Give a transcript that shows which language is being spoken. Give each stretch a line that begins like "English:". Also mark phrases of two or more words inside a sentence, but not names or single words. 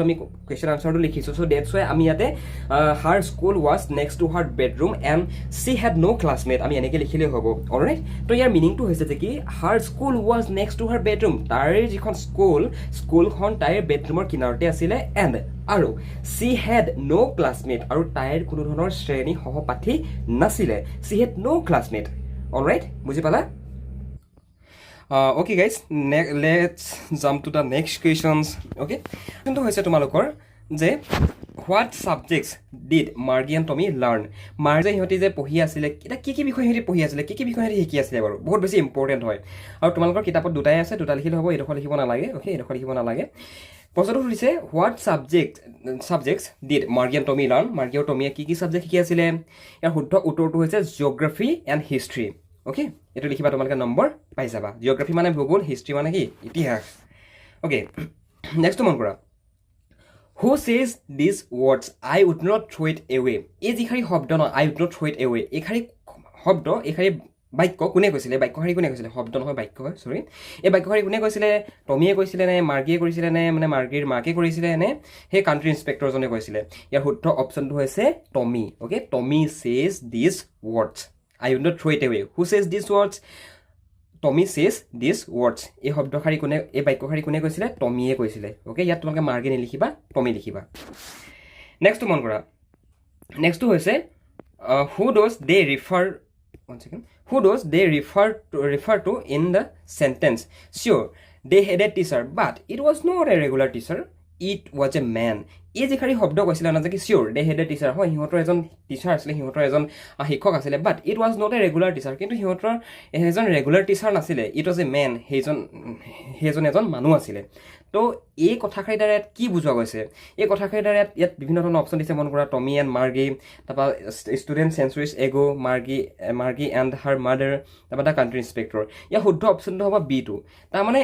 Assamese: আমি
English: question answer
Assamese: লিখিছোঁ
English: so that's why
Assamese: আমি ইয়াতে
English: her school was next to her bedroom and she had no classmate
Assamese: আমি এনেকৈ লিখিলেই হ'ব অলৰাইট তো ইয়াৰ মিনিংটো হৈছে যে কি
English: her school was next to her bedroom
Assamese: তাইৰ যিখন স্কুলখন তাইৰ বেডৰুমৰ কিনাৰতে আছিলে এণ্ড আৰু
English: she had no classmate
Assamese: আৰু তাইৰ কোনো ধৰণৰ শ্ৰেণী সহপাঠী নাছিলে
English: she had no classmate alright
Assamese: বুজি পালা
English: okay guys let's jump to the next questions okay
Assamese: কিন্তু হৈছে তোমালোকৰ যে
English: what subjects did Margie and Tommy learn
Assamese: Margie হিহঁতি যে পঢ়ি আছিলে এটা কি বিষয় হিহঁতি পঢ়ি আছিলে কি বিষয় হিহঁতি শিকি আছিলে বাৰু বহুত বেছি ইম্পৰ্টেণ্ট হয় আৰু তোমালোকৰ কিতাপত দুটাই আছে দুটা লিখিলে হ'ব এইডোখৰ লিখিব নালাগে okay এইডোখৰ লিখিব নালাগে প্ৰশ্নটো সুধিছে
English: what subjects did Margie and Tommy learn
Assamese: Margie আৰু টমিয়ে কি সাবজেক্ট শিকি আছিলে ইয়াৰ শুদ্ধ উত্তৰটো হৈছে
English: geography and history okay
Assamese: এইটো লিখিবা তোমালোকে নম্বৰ পাই যাবা জিঅ'গ্ৰাফি মানে ভূগোল হিষ্ট্ৰী মানে কি ইতিহাস
English: okay next
Assamese: মন কৰা
English: who says these words I would not throw it away
Assamese: এই যিখাৰি শব্দ ন
English: I would not throw it away
Assamese: এইখাৰি শব্দ এইখাৰি বাক্য কোনে কৈছিলে বাক্যশাৰী কোনে কৈছিলে শব্দ নহয় বাক্য হয় চৰি এই বাক্যশাৰী কোনে কৈছিলে টমিয়ে কৈছিলে নে মাৰ্গীয়ে কৰিছিলে নে মানে মাৰ্গীৰ মাকে কৰিছিলে নে সেই
English: country inspector
Assamese: কৈছিলে ইয়াৰ শুদ্ধ অপশ্যনটো হৈছে টমি অ'কে টমি
English: says these words I will not throw it away.
Assamese: Who says these words? Tommy says these words. এই শব্দশাৰী কোনে এই বাক্যশাৰী কোনে কৈছিলে টমিয়ে কৈছিলে ওকে ইয়াত তোমালোকে মাৰ্গে নিলিখিবা টমি লিখিবা নেক্সট মন কৰা নেক্সটটো হৈছে
English: who does they refer to in the sentence sure they had a teacher but it was not a regular teacher it was a man
Assamese: এই যিখাৰি শব্দ কৈছিলে না যে কি
English: sure they had a teacher
Assamese: হয় সিহঁতৰ এজন টিচাৰ আছিলে সিহঁতৰ এজন শিক্ষক আছিলে
English: but it was not a regular
Assamese: টিচাৰ কিন্তু সিহঁতৰ এজন
English: regular teacher
Assamese: নাছিলে
English: it was a man
Assamese: সেইজন এজন মানুহ আছিলে তো এই কথাষাৰিৰ দ্বাৰা ইয়াত কি বুজোৱা গৈছে এই কথাষাৰিৰ দ্বাৰা ইয়াত বিভিন্ন ধৰণৰ অপশ্যন দিছে মন কৰা টমি এণ্ড মাৰ্গী তাৰপৰা
English: student centuries ago Margie and her mother
Assamese: তাৰপৰা
English: the country inspector
Assamese: ইয়াৰ শুদ্ধ অপশ্যনটো হ'ব বিটো তাৰমানে